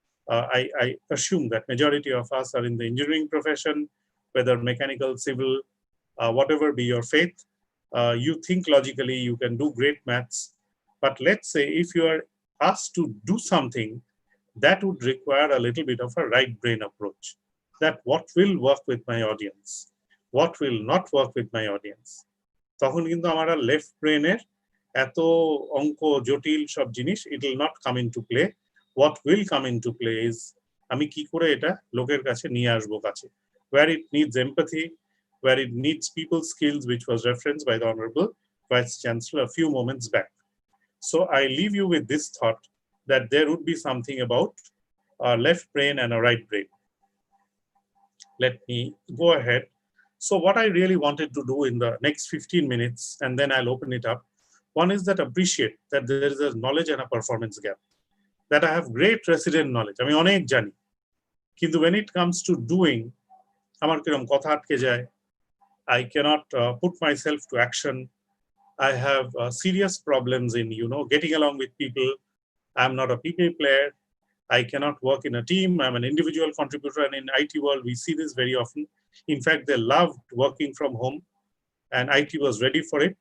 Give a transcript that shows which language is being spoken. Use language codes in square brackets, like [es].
[en] I assume that majority of us are in the engineering profession, whether mechanical, civil, whatever be your faith. You think logically, you can do great maths. But let's say if you are asked to do something that would require a little bit of a right brain approach. That what will work with my audience, what will not work with my audience. [bn] তখন কিন্তু আমার left ব্রেনের এত অঙ্ক জটিল সব জিনিস [en] it will not come into play. What will come into play is [bn] আমি কি করে এটা লোকের কাছে নিয়ে আসবো কাছে, [en] where it needs empathy, where it needs people skills, which was referenced by the Honorable Vice Chancellor a few moments back. So I leave you with this thought that there would be something about a left brain and a right brain. Let me go ahead. So what I really wanted to do in the next 15 minutes, and then I'll open it up. One is that appreciate that there is a knowledge and a performance gap. That I have great resident knowledge. I mean, [bn] অনেক জানি, কিন্তু [en] when it comes to doing, [bn] আমার কিরকম কথা আটকে যায়. [en] I cannot put myself to action. I have serious problems in, getting along with people. I'm not a people player. I cannot work in a team. I'm an individual contributor, and in IT world, we see this very often. In fact, they loved working from home, and IT was ready for it.